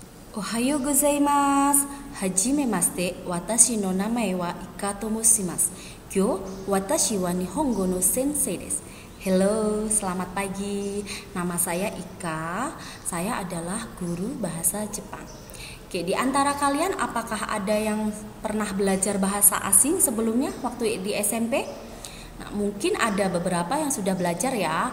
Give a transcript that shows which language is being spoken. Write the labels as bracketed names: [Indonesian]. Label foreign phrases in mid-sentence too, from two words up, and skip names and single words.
[Japanese] おはようございます。はじめまして、私の名前はIkaと申します. 今日、私は日本語の先生です. [Indonesian] Hello, selamat pagi. Nama saya Ika. Saya adalah guru bahasa Jepang. Oke, di antara kalian apakah ada yang pernah belajar bahasa asing sebelumnya waktu di SMP? Nah, mungkin ada beberapa yang sudah belajar ya.